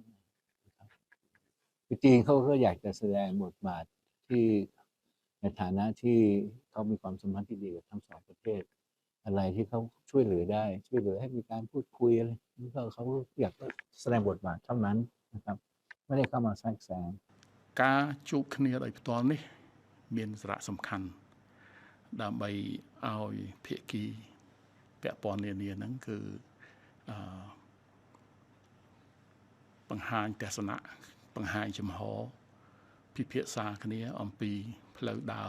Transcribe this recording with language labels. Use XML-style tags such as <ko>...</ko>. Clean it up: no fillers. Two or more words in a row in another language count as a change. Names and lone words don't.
<th>คือจีนเขาก็อยากจะแสดงบทบาทที่ในฐานะที่เขามีความสัมพันธ์ที่ดีกับทั้งสองประเทศอะไรที่เขาช่วยเหลือได้ช่วยเหลือให้มีการพูดคุยอะไรนี่เขาอยากแสดงบทบาทเท่านั้นนะครับไม่ได้เข้ามาแทรกแซง</th> <km>ការជួបគ្នាដោយផ្ទាល់នេះមានសារៈសំខាន់ដើម្បីឲ្យភាគីពាក់ព័ន្ធនានាហ្នឹងគឺបង្ហាញទស្សនៈបង្ហាញចំហពិភាក្សាគ្នាអំពីផ្លូវដើរ</km>